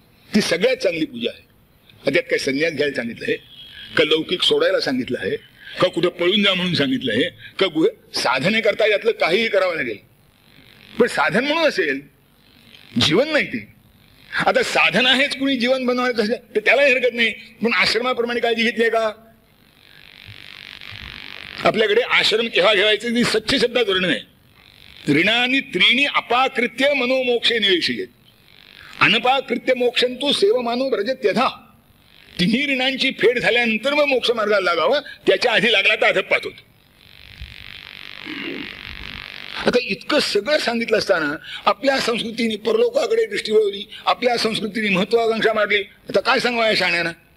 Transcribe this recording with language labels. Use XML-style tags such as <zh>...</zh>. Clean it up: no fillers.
<mr>ती सगळ्यात चांगली पूजा आहे. त्यात काय संन्यास घ्यायला सांगितलं आहे का, लौकिक सोडायला सांगितलं आहे का, कुठं पळून जा म्हणून सांगितलं आहे का, साधने करता यातलं काहीही करावं लागेल. पण साधन म्हणून असेल, जीवन नाही ते. आता साधन आहेच कुणी जीवन बनवायचं असेल तर त्यालाही हरकत नाही. पण आश्रमाप्रमाणे काळजी घेतली आहे का? आपल्याकडे आश्रम केव्हा घ्यावायचे ती सच्च शब्दात वर्णन आहे.</mr> <sa>ऋणानी त्रीणी अपाकृत्य मनोमोक्षे निवेशित अनपाकृत्य मोक्षंतु सेवमानो व्रजत्यथा.</sa> <mr>3 ऋणांची फेड झाल्यानंतर मग मोक्ष मार्गाला लागावं, त्याच्या आधी लागला तर अधपात होत. आता इतकं सगळं सांगितलं असताना आपल्या संस्कृतीने परलोकाकडे दृष्टी वळवली, आपल्या संस्कृतीने महत्वाकांक्षा मारली. आता काय सांगवा या शाण्याना?</mr>